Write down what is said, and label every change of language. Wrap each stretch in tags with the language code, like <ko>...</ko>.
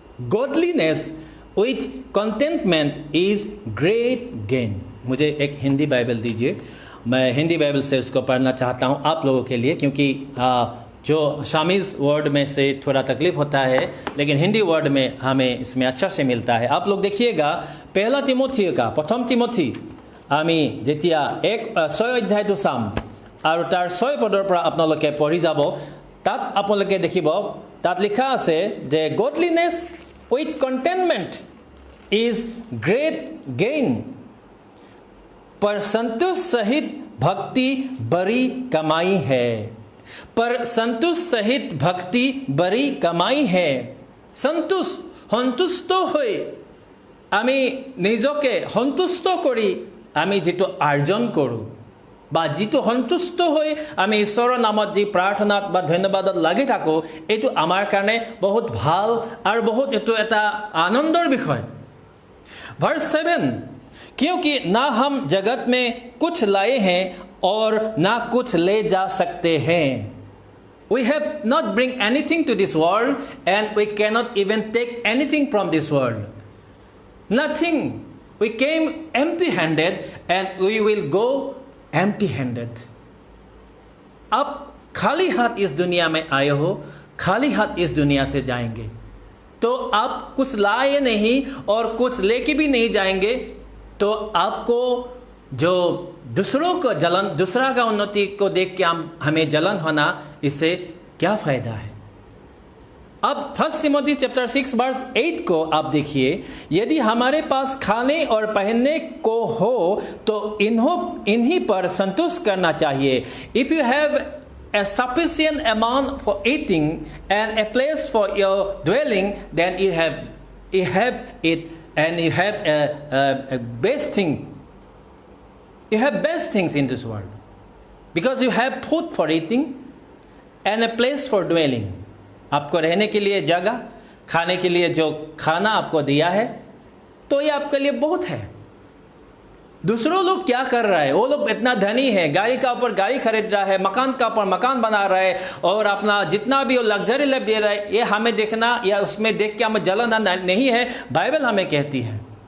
<en>Godliness with contentment is great gain.</en> <hi>मुझे एक Hindi Bible दीजिए, मैं हिंदी बाइबल से उसको पढ़ना चाहता हूँ आप लोगों के लिए, क्योंकि जो शामीज वर्ड में से थोड़ा तकलीफ होता है, लेकिन हिंदी वर्ड में हमें इसमें अच्छा से मिलता है। आप लोग देखिएगा पहला तिमोथी का प्रथम तिमोथी</hi> <as>आमी जेतिया 6 अध्यायটো চাম আৰু তাৰ 6 পদৰ পৰা আপোনালোকে পঢ়ি যাব, তাত আপোনালোকে দেখিব তাত লিখা আছে যে</as> <en>godliness with contentment is great gain,</en> <hi>पर संतोष सहित भक्ति बड़ी कमाई है। पर संतोष सहित भक्ति बड़ी कमाई है।</hi> <as>সন্তুষ্ট হৈ আমি নিজকে সন্তুষ্ট কৰি আমি যেটো আৰ্জন কৰোঁ, বা যেটো সন্তুষ্ট হৈ আমি ঈশ্বৰৰ নামত যি প্ৰাৰ্থনাত বা ধন্যবাদত লাগি থাকোঁ, এইটো আমাৰ কাৰণে বহুত ভাল আৰু বহুত এইটো এটা আনন্দৰ বিষয়।</as> <hi>ভাৰ্স 7, क्योंकि ना हम जगत में कुछ लाए हैं और ना कुछ ले जा सकते हैं।</hi> <en>We have not bring anything to this world and we cannot even take anything from this world. Nothing. We came empty-handed and we will go empty-handed.</en> <hi>आप खाली हाथ इस दुनिया में आए हो, खाली हाथ इस दुनिया से जाएंगे। तो आप कुछ लाए नहीं और कुछ लेके भी नहीं जाएंगे, तो आपको जो दूसरों को जलन, दूसरा का उन्नति को देख के हमें जलन होना, इससे क्या फायदा है। अब फर्स्ट तिमोथी चैप्टर 6 वर्स 8 को आप देखिए। यदि हमारे पास खाने और पहनने को हो तो इन्हीं पर संतोष करना चाहिए।</hi> <en>If you have a sufficient amount for eating and a place for your dwelling, then you have it and you have a best thing You have best things in this world. Because you have food for eating and a place for dwelling.</en> <hi>आपको रहने के लिए जगह, खाने के लिए जो खाना आपको दिया है, तो ये आपके लिए बहुत है. दूसरों लोग क्या कर रहा है? वो लोग इतना धनी है, गाड़ी का ऊपर गाड़ी खरीद रहा है, मकान का ऊपर मकान बना रहा है, और अपना जितना भी वो लग्जरी लाइफ दे रहा है, ये हमें देखना या उसमें देख के हमें जलन नहीं है, बाइबल हमें कहती है.</hi>